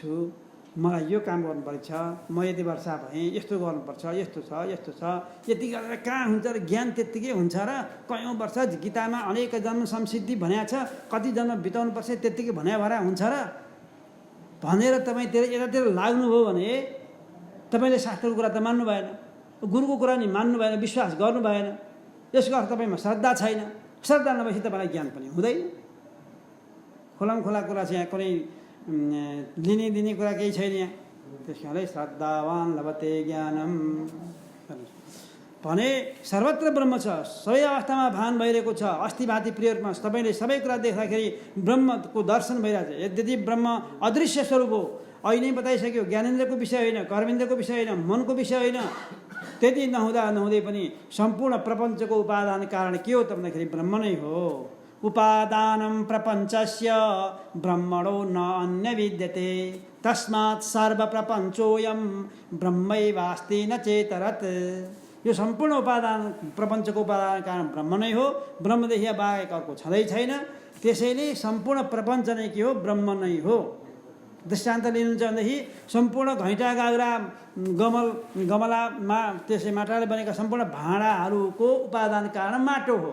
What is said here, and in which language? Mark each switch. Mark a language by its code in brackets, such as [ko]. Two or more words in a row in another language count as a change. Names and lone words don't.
[ne] पनि छु, मलाई यो काम गर्नुपर्छ, म यति वर्ष भएँ, यस्तो गर्नुपर्छ, यस्तो छ यस्तो छ, यति गरेर कहाँ हुन्छ र ज्ञान त्यत्तिकै हुन्छ र कयौँ वर्ष गीतामा [sa] अनेक जन्म संसिद्धि [ne] भनेको छ, कति जन्म बिताउनुपर्छ त्यत्तिकै भन्या भएर हुन्छ र भनेर तपाईँतिर यतातिर लाग्नुभयो भने तपाईँले शास्त्रको कुरा त मान्नु भएन, गुरुको कुरा नि मान्नु भएन, विश्वास गर्नु भएन। यसको अर्थ तपाईँमा श्रद्धा छैन। श्रद्धा नभएपछि तपाईँलाई ज्ञान पनि हुँदैन। खोलामखोला कुरा चाहिँ यहाँ कुनै लिने दिने कुरा केही छैन यहाँ। त्यस कारणले [sa] श्रद्धावान लभते ज्ञानम [ne] भने सर्वत्र ब्रह्म छ, सबै अवस्थामा भान भइरहेको छ। [sa] अस्ति भाँति [ne] प्रियमा तपाईँले सबै कुरा देख्दाखेरि ब्रह्मको दर्शन भइरहेको छ। यद्यपि ब्रह्म अदृश्य स्वरूप हो, अहिले बताइसक्यो, ज्ञानेन्द्रको विषय होइन, कर्मेन्द्रको विषय होइन, मनको विषय होइन। त्यति नहुँदै पनि सम्पूर्ण प्रपञ्चको उपादान कारण के हो त भन्दाखेरि ब्रह्म नै हो। [sa] उपादानं प्रपञ्चस्य ब्रह्मणो न अन्य विद्यते तस्मात् सर्वप्रपञ्चोऽयं ब्रह्मैवास्ति न चेतरत्। [ne] यो सम्पूर्ण उपादान प्रपञ्चको उपादान कारण ब्रह्म नै हो। ब्रह्मदेखि बाहेक अर्को छँदै छैन। त्यसैले सम्पूर्ण प्रपञ्च नै के हो? ब्रह्म नै हो। दृष्टान्त लिनुहुन्छ भनेदेखि सम्पूर्ण घैँटा गाग्रा गमलामा त्यसै माटाले बनेका सम्पूर्ण भाँडाहरूको उपादान कारण माटो हो।